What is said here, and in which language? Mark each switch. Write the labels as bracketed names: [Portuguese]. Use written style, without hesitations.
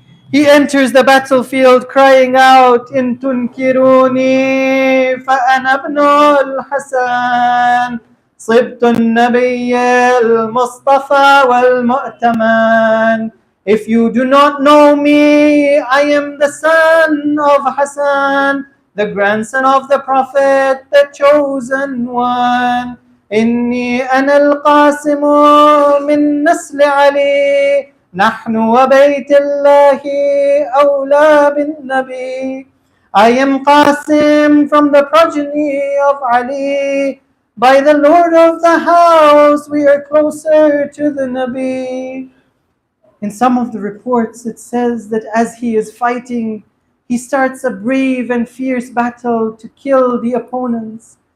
[English] He enters the battlefield crying out, [Arabic] In tunkiruni fa'ana ibnu al-Hasan, صبت النبي المصطفى والمؤتمن. [English] If you do not know me, I am the son of Hassan, the grandson of the Prophet, the chosen one. [Arabic] إني أنا القاسم من نسل علي, نحن وبيت الله أولى بالنبي. [English] I am Qasim from the progeny of Ali. By the Lord of the house, we are closer to the Nabi. In some of the reports, it says that as he is fighting, he starts a brave and fierce battle to kill the opponents.